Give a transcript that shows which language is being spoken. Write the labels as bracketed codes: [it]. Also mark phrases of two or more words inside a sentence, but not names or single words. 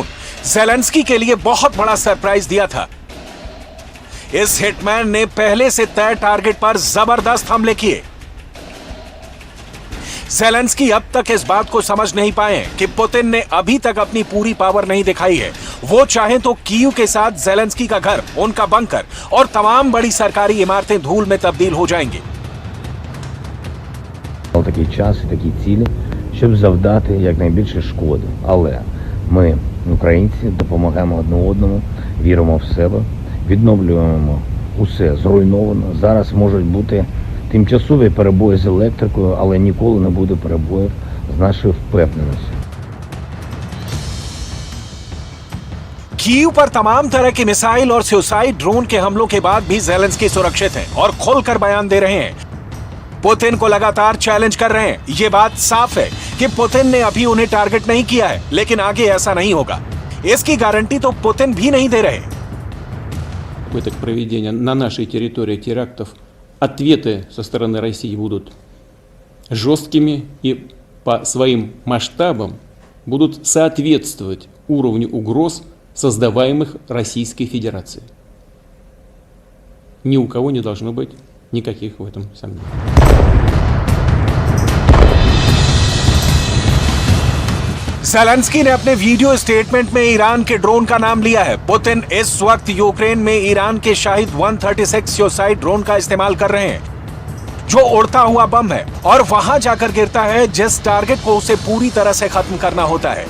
[hi] जेलेंस्की के लिए बहुत बड़ा सरप्राइज दिया था। इस हिटमैन ने पहले से तय टारगेट पर जबरदस्त हमले किए। जेलेंस्की अब तक इस बात को समझ नहीं पाए कि पुतिन ने अभी तक अपनी पूरी पावर नहीं दिखाई है। वो चाहें तो कीव के साथ जेलेंस्की का घर, उनका बंकर और तमाम बड़ी सरकारी इमारतें धूल में तब्दील हो जाएंगी। [uk] Такий час і такі цілі, щоб завдати якнайбільше шкоди. Але ми, українці, допомагаємо одне одному, віримо в себе, відновлюємо усе зруйновано. Зараз можуть бути тимчасові перебої з електрикою, але ніколи не буде перебоїв з нашою впевненістю. [hi] कीव पर तमाम तरह के मिसाइल और [en] suicide drone [hi] के हमलों के बाद भी ज़ेलेंस्की सुरक्षित हैं और खुलकर बयान दे रहे हैं। पुतिन को लगातार चैलेंज कर रहे हैं। ये बात साफ है कि पुतिन ने अभी उन्हें टारगेट नहीं किया है, लेकिन आगे ऐसा नहीं होगा। इसकी गारंटी तो पुतिन भी नहीं दे रहे। [ru] Попыток проведения на нашей территории терактов, ответы со стороны России будут жесткими и по своим масштабам будут соответствовать уровню угроз, создаваемых Российской Федерацией. Ни у кого не должно быть никаких в этом сомнений. [hi] ज़ेलेंस्की ने अपने [en] video statement [hi] में ईरान के ड्रोन का नाम लिया है। पुतिन इस वक्त यूक्रेन में ईरान के शाहिद 136 [en] suicide drone [hi] का इस्तेमाल कर रहे हैं, जो उड़ता हुआ बम है और वहां जाकर गिरता है जिस टारगेट को उसे पूरी तरह से खत्म करना होता है।